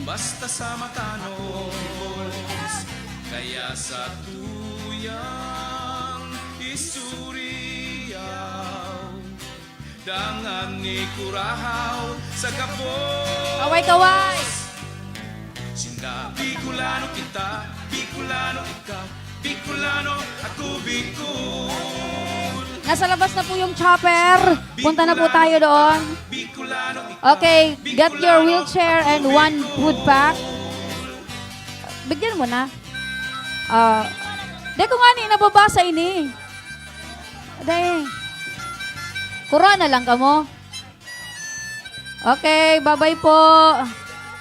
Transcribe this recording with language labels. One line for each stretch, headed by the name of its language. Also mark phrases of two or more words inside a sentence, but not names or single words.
Bikol: basta sa matanos, kaya sa tuyang isuriyaw, dangan ni Kurahaw sa kapos.
Filipino: Kaway-kaway.
Bikol: Sinda, Bicolano kita, Bicolano ikaw, Bicolano ako Bicol.
Filipino: Nasa labas na po yung chopper. Punta na po tayo doon.
Bikol: Bicolano ikaw,
English: Okay, get your wheelchair and one food pack.
Filipino: Bigyan mo na.
Bikol: Di ko nga ni nababasa ini. Day. Corona lang ka mo.
English: Okay, bye-bye po.